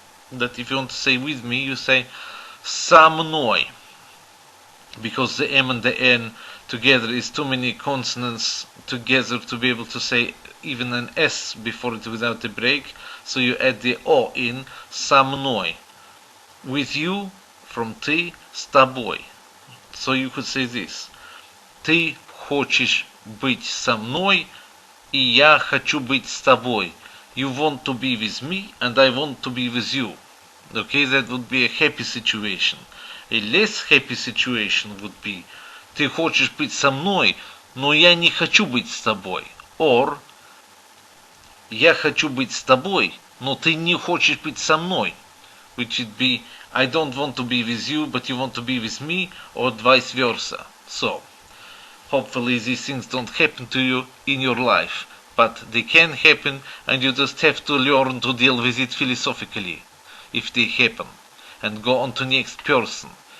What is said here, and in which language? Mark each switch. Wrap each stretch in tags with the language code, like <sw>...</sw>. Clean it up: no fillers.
<en>That if you want to say with me, you say</en> <ru>со мной,</ru> <en>because the M and the N together is too many consonants together to be able to say even an S before it without a break, so you add the O in, со мной. With you, from ты,</en> <ru>с тобой.</ru> <en>So you could say this:</en> <ru>ты хочешь быть со мной, и я хочу быть с тобой. You want to be with me, and I want to be with you. Okay, that would be a happy situation.</ru> <en>A less happy situation would be:</en> <ru>ты хочешь быть со мной, но я не хочу быть с тобой. Or, я хочу быть с тобой, но ты не хочешь быть со мной.</ru> <en>Which would be: I don't want to be with you, but you want to be with me, or vice versa. So, hopefully these things don't happen to you in your life, but they can happen, and you just have to learn to deal with it philosophically, if they happen, and go on to next person.</en>